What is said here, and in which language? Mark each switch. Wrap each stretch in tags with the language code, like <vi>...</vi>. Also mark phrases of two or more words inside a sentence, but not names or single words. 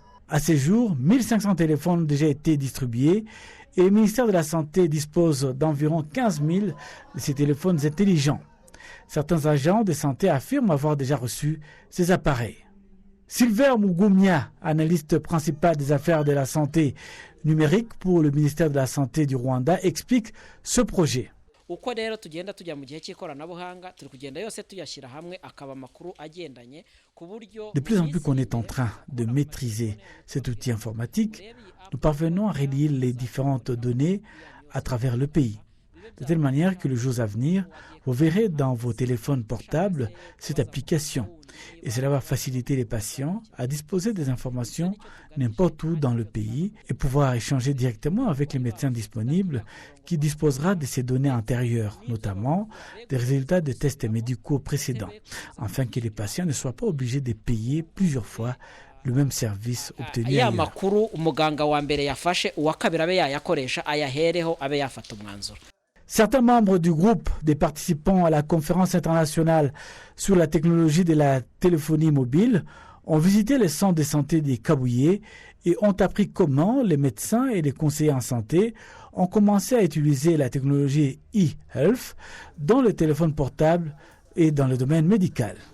<fr>À ce jour, 1500 téléphones ont déjà été distribués et le ministère de la Santé dispose d'environ 15 000 de ces téléphones intelligents. Certains agents de santé affirment avoir déjà reçu ces appareils. Silver Mugumya, analyste principal des affaires de la santé numérique pour le ministère de la Santé du Rwanda, explique ce projet.</fr> <rw>uko rero tugenda tujya mu gihe cy'ikoranabuhanga turi kugenda yose tuyashyira hamwe akaba amakuru agendanye ku buryo</rw> <fr>De plus en plus qu'on est en train de maîtriser cet outil informatique, nous parvenons à relier les différentes données à travers le pays. De telle manière que les jours à venir, vous verrez dans vos téléphones portables cette application. Et cela va faciliter les patients à disposer des informations n'importe où dans le pays et pouvoir échanger directement avec les médecins disponibles qui disposera de ces données antérieures, notamment des résultats de tests médicaux précédents, afin que les patients ne soient pas obligés de payer plusieurs fois le même service obtenu</fr> <rw>ya</rw> <fr>ailleurs.</fr> <rw>makuru umuganga wa mbere yafashe uwa kabiri abe yayakoresha ayahereho abe yafata umwanzuro.</rw> <fr>Certains membres du groupe des participants à la conférence internationale sur la technologie de la téléphonie mobile ont visité les centres de santé des Kabuye et ont appris comment les médecins et les conseillers en santé ont commencé à utiliser la technologie e-health dans le téléphone portable et dans le domaine médical.</fr>